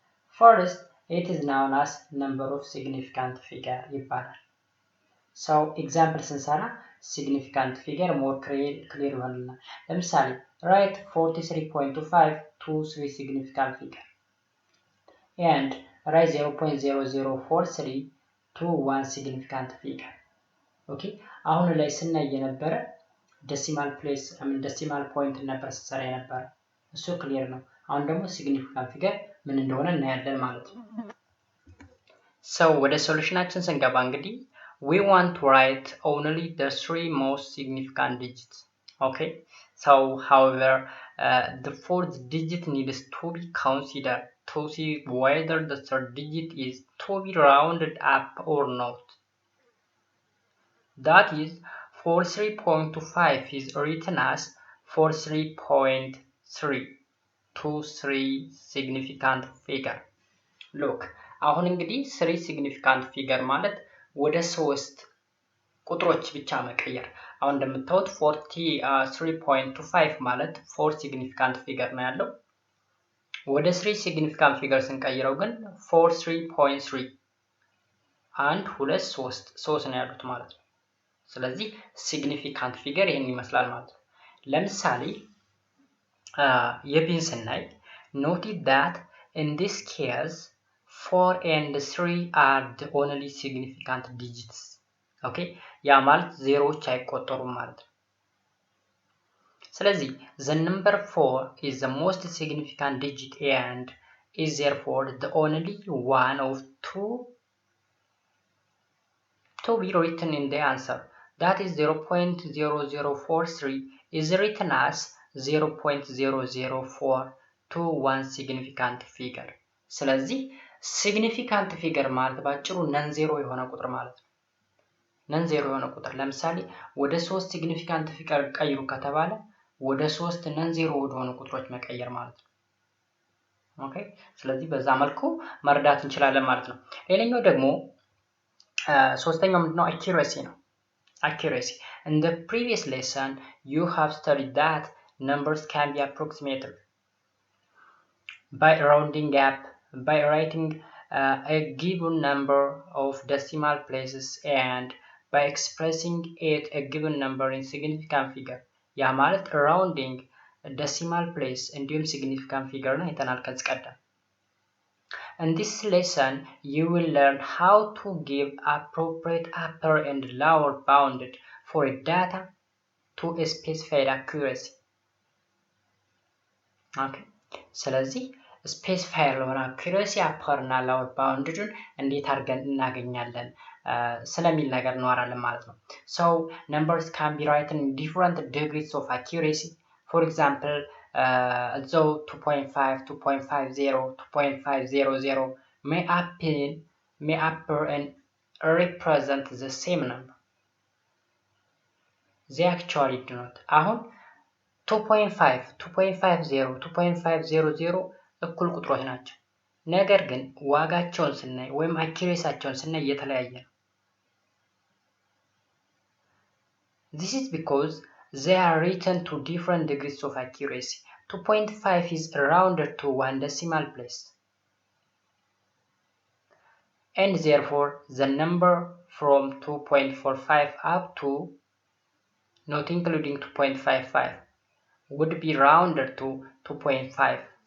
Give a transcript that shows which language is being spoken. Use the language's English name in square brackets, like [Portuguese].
[English] First, it is known as number of significant figure [Amharic] ይባላል። [English] So example [Amharic] ስንሰራ [English] significant figure more clear [Amharic] ይሆንልናል። ለምሳሌ [English] write 43.25 to 3 significant figure and write 0.0043 to 1 significant figure. [Amharic] Okay, አሁን ላይ ስናይ የነበረ decimal place decimal point ነበር ስንሰራ የነበረ እሱ ክሊር ነው። አሁን ደግሞ significant figure ምን እንደሆነ እናያለን ማለት ነው። So ወደ ሶሉሽናችን ስንገባ እንግዲህ [English] we want to write only the 3 most significant digits. Okay, so however the fourth digit needs to be considered to see whether the third digit is to be rounded up or not. That is 43.25 is written as 43.3 to 3 significant figure. [Amharic] Look, አሁን እንግዲህ 3 significant figure ማለት ወደ 3 ቁጥሮች ብቻ መቀየር። አሁን እንደምታዩት 43.25 ማለት 4 significant figure ነው ያለው። ወደ 3 significant figure ስንቀይረው ግን 43.3 1 2 3 ነው ያሉት ማለት ነው። ስለዚህ significant figure ይሄን ይመስላል ማለት ነው። ለምሳሌ የቢን ስናይ [English] notice that in this case 4 and 3 are the only significant digits. Okay, [Amharic] ያ ማለት ዜሮዎች አይቆጠሩም ማለት ነው። ስለዚህ [English] the number 4 is the most significant digit and is therefore the only one of two to be written in the answer. That is 0.0043 is written as 0.004 to 1 significant figure. [Amharic] ስለዚህ significant figure ማለት ባጭሩ ነን ዜሮ የሆነ ቁጥር ማለት ነው። ነን ዜሮ የሆነ ቁጥር ለምሳሌ ወደ 3 significant figure ቀይሩ ከተባለ ወደ 3 ነን ዜሮ ወደሆኑ ቁጥሮች መቀየር ማለት ነው። ኦኬ፣ ስለዚህ በዛ መልኩ መርዳት እንችላለን ማለት ነው። ሌላኛው ደግሞ ሶስተኛው ምንድነው? [English] accuracy [Amharic] ነው። [English] accuracy. In the previous lesson you have studied that numbers can be approximated by rounding up, by writing a given number of decimal places and by expressing it a given number in significant figure. [Amharic] ያ ማለት rounding decimal place እንዲሁም significant figure ነው አይተናል ከዚህ ቀደም። [English] In this lesson you will learn how to give appropriate upper and lower bounded for a data to a specified accuracy. Okay, [Amharic] ስለዚህ ስፔሲፋይ ለሆነ አኩሬሲ አፐር እና ሎወር ባውንድዱን እንዴት አድርገን እናገኛለን ስለሚል ነገር እናወራለን ማለት ነው። [English] So numbers can be written in different degrees of accuracy. For example, though 2.5, 2.50, 2.500 may appear and represent the same number. They actually do not. [Amharic] አሁን 2.5, 2.50, 2.500 እኩል ቁጥሮች ናቸው። ነገር ግን ዋጋቸውን ስናይ ወይም አኪሬሳቸውን ስናይ እየተለያየ ነው። [English] This is because they are written to different degrees of accuracy. 2.5 is rounded to 1 decimal place. And therefore, the number from 2.45 up to, not including 2.55, would be rounded to 2.5.